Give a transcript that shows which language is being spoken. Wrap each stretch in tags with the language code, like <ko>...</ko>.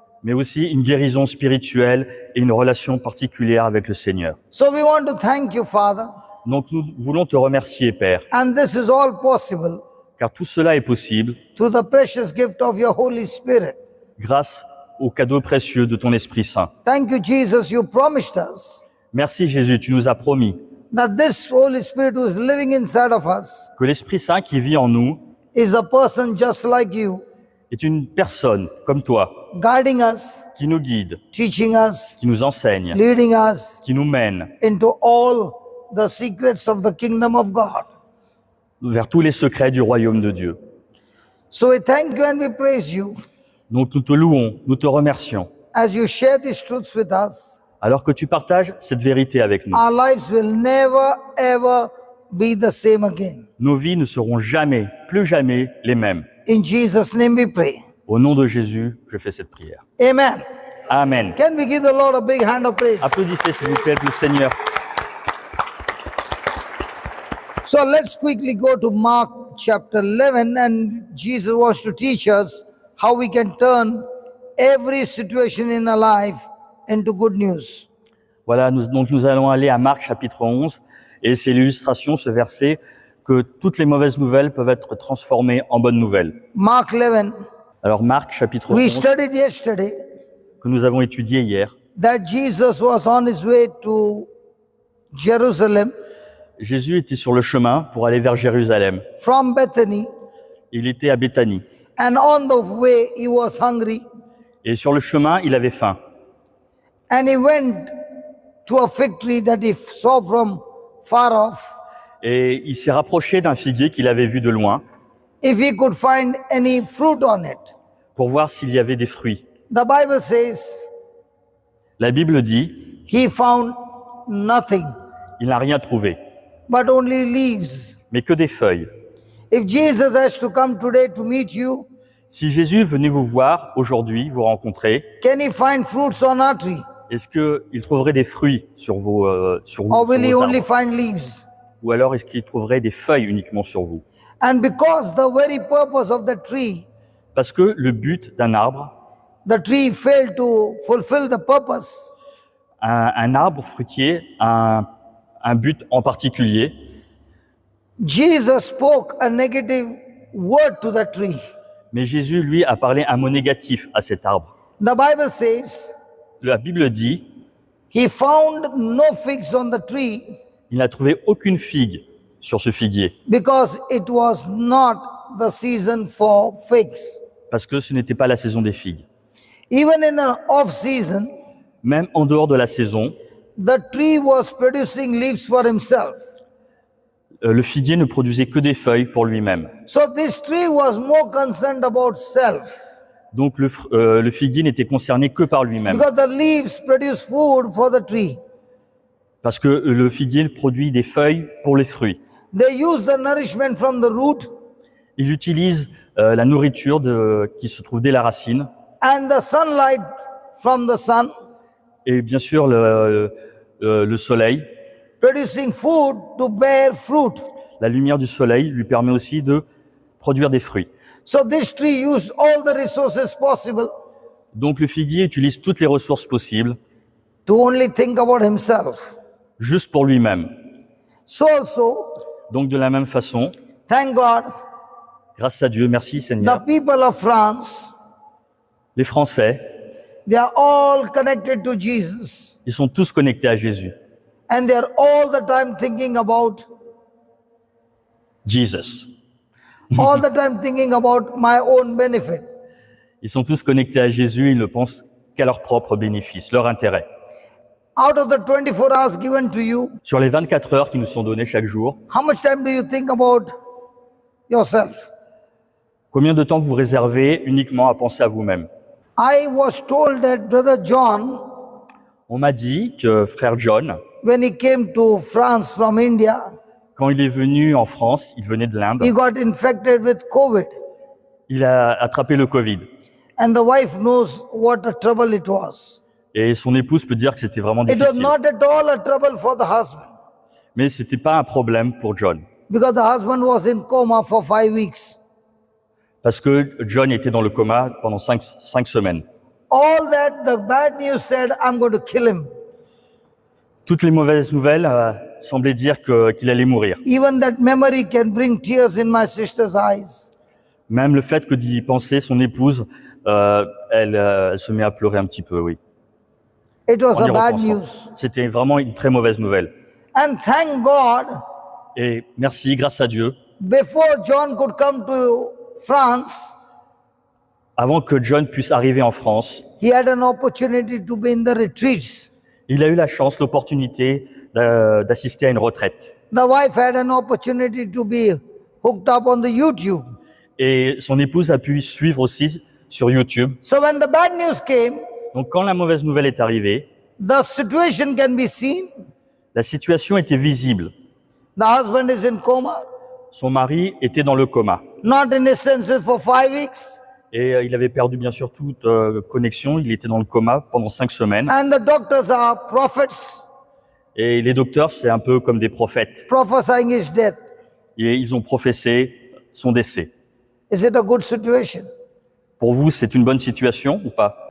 <fr>Mais aussi une guérison spirituelle et une relation particulière avec le Seigneur.</fr> <en>So we want to thank you, Father,</en> <fr>Donc nous voulons te remercier, Père,</fr> <en>and this is all possible</en> <fr>car tout cela est possible</fr> <en>through the precious gift of your Holy Spirit.</en> <fr>grâce au cadeau précieux de ton Esprit Saint.</fr> <en>Thank you, Jesus. You promised us</en> <fr>Merci Jésus, tu nous as promis</fr> <en>that this Holy Spirit who is living inside of us</en> <fr>que l'Esprit Saint qui vit en nous</fr> <en>is a person just like you,</en> <fr>est une personne comme toi,</fr> <en>guiding us,</en> <fr>qui nous guide,</fr> <en>teaching us,</en> <fr>qui nous enseigne,</fr> <en>leading us</en> <fr>qui nous mène</fr> <en>into all the secrets of the kingdom of God.</en> <fr>vers tous les secrets du royaume de Dieu.</fr> <en>So we thank you and we praise you</en> <fr>Donc nous te louons, nous te remercions,</fr> <en>as you share these truths with us.</en> <fr>alors que tu partages cette vérité avec nous.</fr> <en>Our lives will never ever be the same again.</en> <fr>Nos vies ne seront jamais, plus jamais les mêmes.</fr> <en>In Jesus' name we pray.</en> <fr>Au nom de Jésus, je fais cette prière.</fr> <en>Amen.</en> <fr>Amen.</fr> <en>Can we give the Lord a big hand of praise?</en> <fr>Applaudissez s'il vous plaît le Seigneur.</fr> <en>So let's quickly go to Mark chapter 11, and Jesus wants to teach us how we can turn every situation in our life into good news.</en> <fr>Voilà, donc nous allons aller à Marc chapitre 11, et c'est l'illustration, ce verset, que toutes les mauvaises nouvelles peuvent être transformées en bonnes nouvelles.</fr> <en>Mark 11,</en> <fr>Alors Marc chapitre</fr> <en>we</en> <fr>11,</fr> <en>studied yesterday</en> <fr>que nous avons étudié hier,</fr> <en>that Jesus was on his way to Jerusalem</en> <fr>Jésus était sur le chemin pour aller vers Jérusalem.</fr> <en>from Bethany,</en> <fr>Il était à Béthanie.</fr> <en>and on the way he was hungry,</en> <fr>Et sur le chemin, il avait faim.</fr> <en>and he went to a fig tree that he saw from far off,</en> <fr>Et il s'est rapproché d'un figuier qu'il avait vu de loin</fr> <en>if he could find any fruit on it.</en> <fr>pour voir s'il y avait des fruits.</fr> <en>The Bible says</en> <fr>La Bible dit,</fr> <en>he found nothing</en> <fr>il n'a rien trouvé,</fr> <en>but only leaves.</en> <fr>mais que des feuilles.</fr> <en>If Jesus has to come today to meet you,</en> <fr>Si Jésus venait vous voir aujourd'hui, vous rencontrer,</fr> <en>can he find fruits on our tree?</en> <fr>est-ce qu'il trouverait des fruits sur vos,</fr> <en>Or</en> <fr>sur</fr> <en>will he</en> <fr>vos</fr> <en>only</en> <fr>arbres?</fr> <en>find leaves?</en> <fr>Ou alors est-ce qu'il trouverait des feuilles uniquement sur vous?</fr> <en>And because the very purpose of the tree,</en> <fr>Parce que le but d'un arbre,</fr> <en>the tree failed to fulfill the purpose,</en> <fr>un arbre fruitier a un but en particulier.</fr> <en>Jesus spoke a negative word to the tree.</en> <fr>Mais Jésus, lui, a parlé un mot négatif à cet arbre.</fr> <en>The Bible says,</en> <fr>La Bible dit,</fr> <en>he found no figs on the tree</en> <fr>il n'a trouvé aucune figue sur ce figuier,</fr> <en>because it was not the season for figs.</en> <fr>parce que ce n'était pas la saison des figues.</fr> <en>Even in an off season,</en> <fr>Même en dehors de la saison,</fr> <en>the tree was producing leaves for himself.</en> <fr>le figuier ne produisait que des feuilles pour lui-même.</fr> <en>So this tree was more concerned about self</en> <fr>Donc le figuier n'était concerné que par lui-même,</fr> <en>because the leaves produce food for the tree.</en> <fr>parce que le figuier produit des feuilles pour les fruits.</fr> <en>They use the nourishment from the root</en> <fr>Il utilise la nourriture qui se trouve dès la racine,</fr> <en>and the sunlight from the sun,</en> <fr>et bien sûr le soleil.</fr> <en>producing food to bear fruit.</en> <fr>La lumière du soleil lui permet aussi de produire des fruits.</fr> <en>So this tree used all the resources possible</en> <fr>Donc le figuier utilise toutes les ressources possibles,</fr> <en>to only think about himself.</en> <fr>juste pour lui-même.</fr> <en>So also,</en> <fr>Donc de la même façon,</fr> <en>thank God,</en> <fr>grâce à Dieu, merci</fr> <en>the</en> <fr>Seigneur,</fr> <en>people of France,</en> <fr>les Français,</fr> <en>they are all connected to Jesus</en> <fr>ils sont tous connectés à Jésus.</fr> <en>and they are all the time thinking about, Jesus. all the time thinking about my own benefit.</en> <fr>Ils sont tous connectés à Jésus, ils ne pensent qu'à leur propre bénéfice, leur intérêt.</fr> <en>Out of the 24 hours given to you,</en> <fr>Sur les 24 heures qui nous sont données chaque jour,</fr> <en>how much time do you think about yourself?</en> <fr>combien de temps vous réservez uniquement à penser à vous-même?</fr> <en>I was told that Brother John,</en> <fr>On m'a dit que frère John,</fr> <en>when he came to France from India,</en> <fr>quand il est venu en France, il venait de l'Inde,</fr> <en>he got infected with COVID.</en> <fr>il a attrapé le Covid.</fr> <en>And the wife knows what a trouble it was.</en> <fr>Et son épouse peut dire que c'était vraiment</fr> <en>It was</en> <fr>difficile.</fr> <en>not at all a trouble for the husband</en> <fr>Mais c'était pas un problème pour John.</fr> <en>because the husband was in coma for 5 weeks.</en> <fr>Parce que John était dans le coma pendant 5 semaines.</fr> <en>All that the bad news said, I'm going to kill him.</en> <fr>Toutes les mauvaises nouvelles semblaient dire qu'il allait mourir.</fr> <en>Even that memory can bring tears in my sister's eyes.</en> <fr>Même le fait que d'y penser, son épouse, elle se met à pleurer un petit peu, oui.</fr> <en>It was</en> <fr>En y</fr> <en>a bad</en> <fr>repensant.</fr> <en>news.</en> <fr>C'était vraiment une très mauvaise nouvelle.</fr> <en>And thank God,</en> <fr>Et merci, grâce à Dieu,</fr> <en>before John could come to France,</en> <fr>avant que John puisse arriver en France,</fr> <en>he had an opportunity to be in the retreats.</en> <fr>il a eu la chance, l'opportunité d'assister à une retraite.</fr> <en>The wife had an opportunity to be hooked up on the YouTube.</en> <fr>Et son épouse a pu suivre aussi sur YouTube.</fr> <en>So when the bad news came,</en> <fr>Donc quand la mauvaise nouvelle est arrivée,</fr> <en>the situation can be seen.</en> <fr>la situation était visible.</fr> <en>The husband is in coma,</en> <fr>Son mari était dans le coma.</fr> <en>not in his senses for 5 weeks.</en> <fr>Et il avait perdu bien sûr toute connexion. Il était dans le coma pendant 5 semaines.</fr> <en>And the doctors are prophets</en> <fr>Et les docteurs, c'est un peu comme des prophètes.</fr> <en>prophesying his death.</en> <fr>Et ils ont professé son décès.</fr> <en>Is it a good situation?</en> <fr>Pour vous, c'est une bonne situation ou pas?</fr>